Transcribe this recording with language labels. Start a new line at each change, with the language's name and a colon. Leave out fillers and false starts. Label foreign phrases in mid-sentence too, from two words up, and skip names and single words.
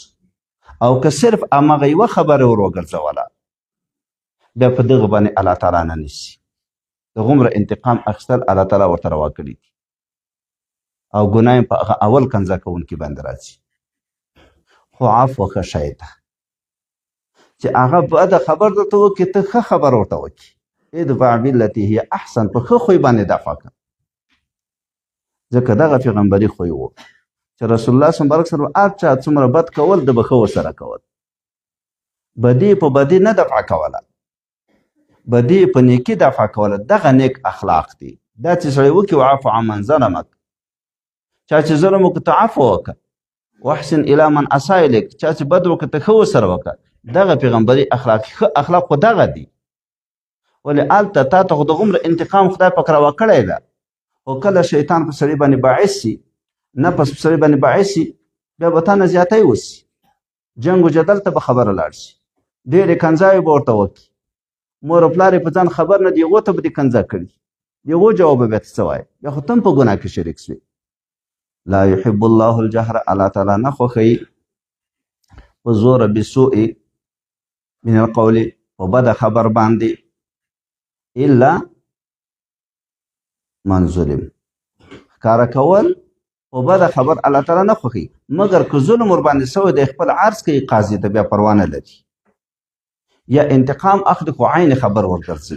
Pashto: او که صرف همغه یوه خبره ور وګرځوله، بیا په دغه باندې الله تعالی نه نیسي. دغومره انتقام اخیستل الله تعالی ورته روا کړي دي، او ګناه یې په هغه اول کنځا کوونکي باندې راځي. خو عفو ښه شی ده، چې هغه بده خبر درته وکړي، ته ښه خبر ورته وکړي.
Arabic: ادفع بالتي هي احسن،
Pashto: په ښه خوی باندې دفع کړه. ځکه دغه پیغمبري خوی و چې رسول الله
Arabic: صلی الله علیه وسلم
Pashto: هر چا څومره بد کول، د به ښه ورسره کول. بدی په بدی نه دفع کوله، بدی په نیکي دفع کوله دغه نیک اخلاق دي. دا چې سړی وکړي
Arabic: وعفو عمن ظلمک،
Pashto: چا چې ظلم وکړه ته عفو وکړه،
Arabic: واحسن الی من اساء الیک،
Pashto: چا چې بد وکړه ته ښه ورسره وکړه. دغه پیغمبري اخلاق ښه اخلاق خو دغه دي. ولې هلته تا ته خو د غومره انتقام خدای پاک راوکړی ده، خو کله شیطان په سړي باندې باعث سي، نفس په سړي باندې باعث سي، بیا به تا نه زیاتی وسي، جنګ و جدل ته به خبره لاړ شي، ډېرې کنځاوې به ورته وکړي، مور او پلار یې په ځان خبر نه دي، هغو ته به دې کنځا کړي، د هغو جواب به بیا ته څه وایې، بیا خو ته هم په ګناه کې شریک سوې.
Arabic: لا یحب الله الجهر،
Pashto: الله تعالی نه خوښوي په زوره
Arabic: بسوء من القول،
Pashto: په بده خبر باندې،
Arabic: الا من ظلم،
Pashto: ښکاره کول په بده خبر الله تعالی نه خوښوي، مګر که ظلم ورباندې سوی دی خپل عرض کوي قاضي ته، بیا پروا نه لري، یا انتقام اخلي خو عین خبر ورګرځي.